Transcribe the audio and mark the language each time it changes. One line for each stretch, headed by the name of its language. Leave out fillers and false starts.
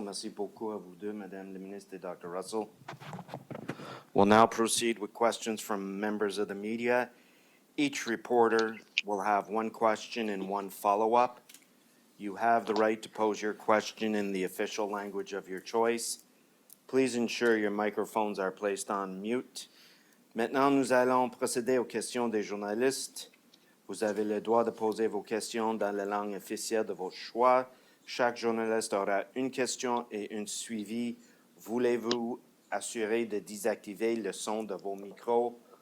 French: Merci beaucoup à vous deux, Madame la Ministre et Dr. Russell.
English: We'll now proceed with questions from members of the media. Each reporter will have one question and one follow-up. You have the right to pose your question in the official language of your choice. Please ensure your microphones are placed on mute.
French: Maintenant, nous allons procéder aux questions des journalistes. Vous avez le droit de poser vos questions dans la langue officielle de votre choix. Chaque journaliste aura une question et un suivi. Voulez-vous assurer de désactiver le son de vos micros?